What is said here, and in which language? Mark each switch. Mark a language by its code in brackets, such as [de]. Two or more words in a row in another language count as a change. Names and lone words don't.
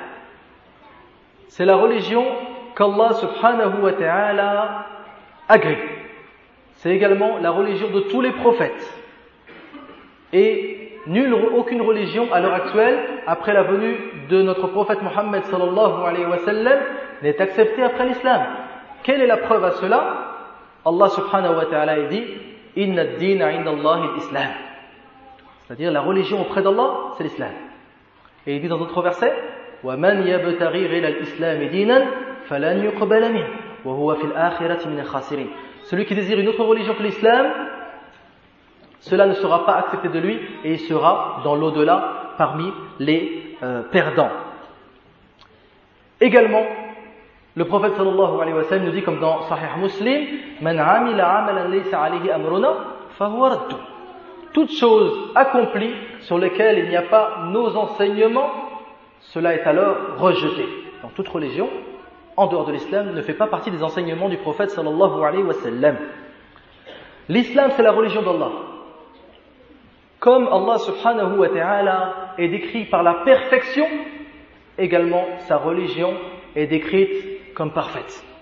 [fr] C'est la religion qu'Allah [ar] سبحانه وتعالى [fr] agrée. C'est également la religion de tous les prophètes. Et aucune religion à l'heure actuelle, après la venue de notre prophète Mohammed [ar] صلى الله عليه وسلم, [fr] n'est acceptée après l'islam. Quelle est la preuve à cela? [ar] الله سبحانه وتعالى dit إن الدين عند الله الإسلام. [fr] C'est-à-dire la religion auprès d'Allah, c'est l'islam. Et il dit dans d'autres versets [ar] وَمَنْ يَبْتَغِي غَيْرَ الْإِسْلَامِ دِينًا فَلَنْ يُقْبَلَ مِنْهُ وَهُوَ فِي الْآخِرَةِ مِنَ الْخَاسِرِينَ. [fr] Celui qui désire une autre religion que l'islam, cela ne sera pas accepté de lui et il sera dans l'au-delà parmi les perdants. Également, le prophète [ar] صلى الله عليه وسلم [fr] nous dit comme dans Sahih Muslim [ar] من عمل عملا ليس عليه أمرنا فهو رد. [fr] Toute chose accomplie sur lesquelles il n'y a pas nos enseignements, cela est alors rejeté. Donc toute religion en dehors de l'islam ne fait pas partie des enseignements du prophète [ar] صلى الله عليه وسلم. [fr] L'islam, c'est la religion d'Allah. Comme Allah [ar] سبحانه وتعالى [fr] est décrit par la perfection, également sa religion est décrite comme parfaite.